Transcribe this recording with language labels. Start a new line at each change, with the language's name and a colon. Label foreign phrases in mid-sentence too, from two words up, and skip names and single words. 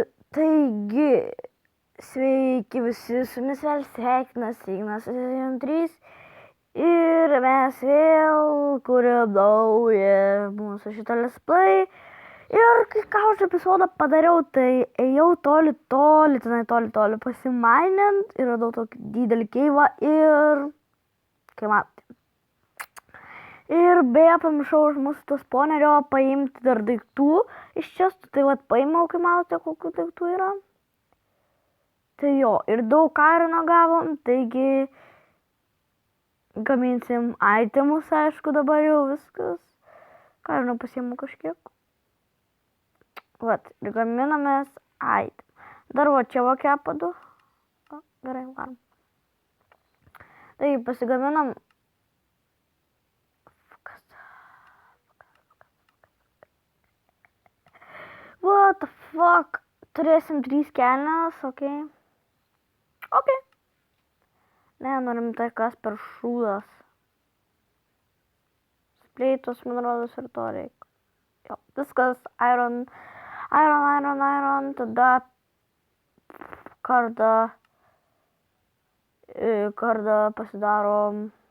Lithuanian: Taigi, sveiki visi, su jumis vėl sveikinasi Ignas 3 ir mes vėl kuriam naują mūsų šitą
English: let's play.
Lithuanian: Ir kai ką už epizodą padariau, tai ėjau toli pasimainint ir radau tokį didelį keivą ir kai matote. Ir beje, pamiršau iš mūsų to spawnerio paimti dar daiktų iš čestų, tai vat paėmiau, kai matote, kokių daiktų yra. Tai jo, ir daug irono gavom, taigi gaminsim itemus, aišku, dabar jau viskas. Irono pasiimu kažkiek. Vat, ir gaminamės item. Dar va čia va kepadu. Gerai, varom. Taigi pasigaminam.
English: What the fuck?
Lithuanian: Turėsim 3 kelnes, okei. Okei. Ne, norim tai kas per šūdas. Spleitos, man rodos, ir to reikia. Jo, viskas, iron, tada kardą pasidarom.